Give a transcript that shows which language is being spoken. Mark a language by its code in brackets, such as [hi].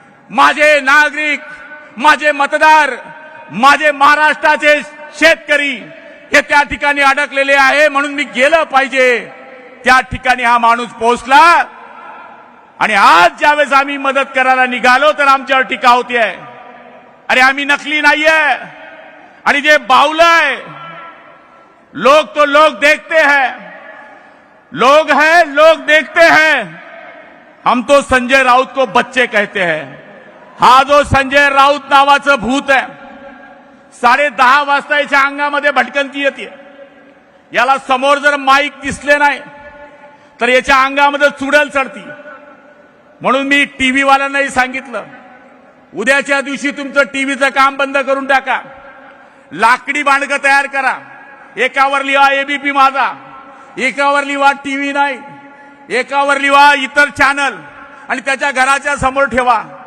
[mr] माझे नागरिक, माझे मतदार, माझे महाराष्ट्राचे शेतकरी हे त्या ठिकाणी अडकलेले आहे, म्हणून मी गेलं पाहिजे. त्या ठिकाणी हा माणूस पोहोचला आणि आज ज्यावेळेस आम्ही मदत करायला निघालो तर आमच्यावर टीका होतीये. अरे आम्ही नकली नाहीये आणि जे बावलंय [hi] लोग तो लोग देखते हैं, लोग हैं लोग देखते हैं, हम तो संजय राउत को बच्चे कहते हैं. [mr] हा जो संजय राउत नावाचं भूत आहे, 10:30 वाजता याच्या अंगामध्ये भटकंती येते. याला समोर जर माईक दिसले नाही तर याच्या अंगामध्ये चुडल चढती. म्हणून मी टीव्ही वाल्यांनाही सांगितलं, उद्याच्या दिवशी तुमचं टीव्हीचं काम बंद करून टाका, लाकडी बांडगं तयार करा, एकावर लिहा एबीपी माझा, एकावर लिहा टीव्ही नाही, एकावर लिहा इतर चॅनल आणि त्याच्या घराच्या समोर ठेवा.